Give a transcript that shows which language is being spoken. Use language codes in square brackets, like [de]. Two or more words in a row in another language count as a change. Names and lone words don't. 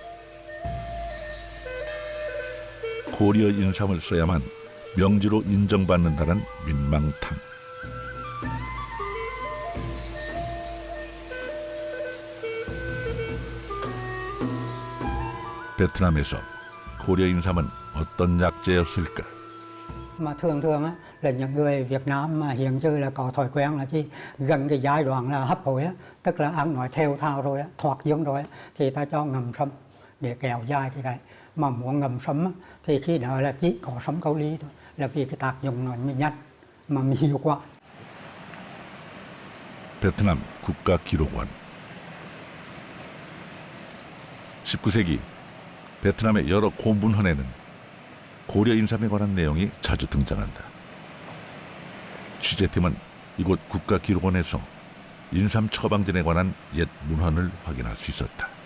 [ko] 고려 인삼을 써야만 명지로 인정받는다는 민망탕. 베트남에서 고려 인삼은 어떤 약재였을까? [vi] Mà thường thường á, là những người Việt Nam mà hiện giờ là có thói quen là chi gần cái giai đoạn là hấp hối á, tức là ăn nói theo thao rồi á, thoát dương rồi á, thì ta cho ngâm sâm để kéo dài cái mà muốn ngâm sâm á, thì khi đó là chỉ có sâm cao ly thôi, là vì cái tác dụng nó nhanh mà hiệu quả. [ko] 베트남 국가기록원. 19세기 베트남의 여러 고문헌에는 고려 인삼에 관한 내용이 자주 등장한다. 취재팀은 이곳 국가기록원에서 인삼 처방전에 관한 옛 문헌을 확인할 수 있었다.